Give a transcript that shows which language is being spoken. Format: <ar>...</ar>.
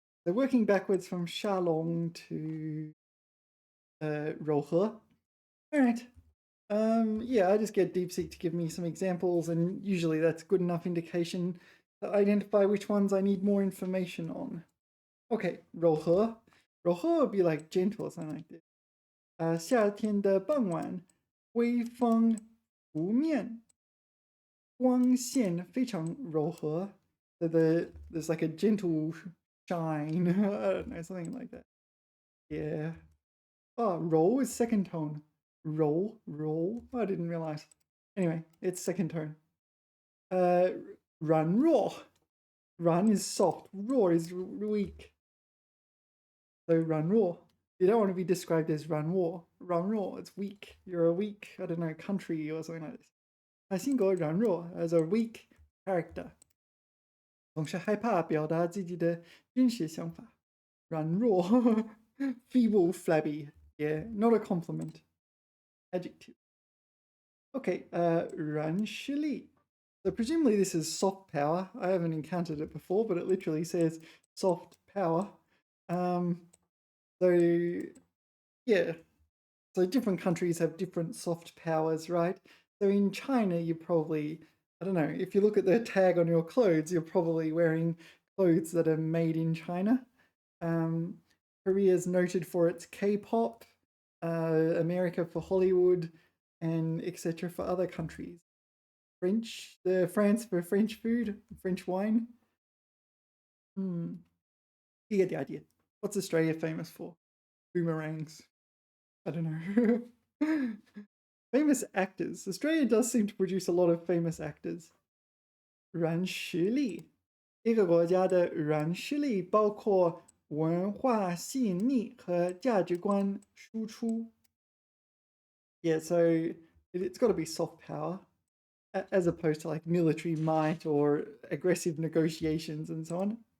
<en>So working backwards from Shalong to Rohe. All right. Yeah, I just get DeepSeek to give me some examples, and usually that's good enough indication to identify which ones I need more information on. Okay, 柔和，柔和 would be like gentle or something like this.</en> <zh>夏天的傍晚，微风拂面，光线非常柔和。</zh> <en>So there's like a gentle shine. I don't know, something like that. Yeah. Oh, 柔 is second tone. 柔 roll. I didn't realize. Anyway, it's second tone. 软弱 软 is soft. 弱 is weak. So 软弱. You don't want to be described as 软弱. 软弱, it's weak. You're a weak, I don't know, country or something like this.</en> <zh>他性格软弱</zh> <en>as a weak character.</en> <zh>总是害怕表达自己的真实想法。</zh> <en>软弱 feeble, flabby. Yeah, not a compliment. Adjective. Okay, 软实力.So presumably this is soft power. I haven't encountered it before, but it literally says soft power. So yeah, so different countries have different soft powers, right? So in China, you probably, I don't know, if you look at the tag on your clothes, you're probably wearing clothes that are made in China. Korea is noted for its K-pop, America for Hollywood, and etc. for other countries. France for French food, French wine. You get the idea. What's Australia famous for? Boomerangs. I don't know. Famous actors. Australia does seem to produce a lot of famous actors.</en> <zh>软实力，一个国家的软实力包括文化吸引力和价值观输出。</zh> <en>Yeah, so it's got to be soft power, as opposed to like military might or aggressive negotiations and so on.</en>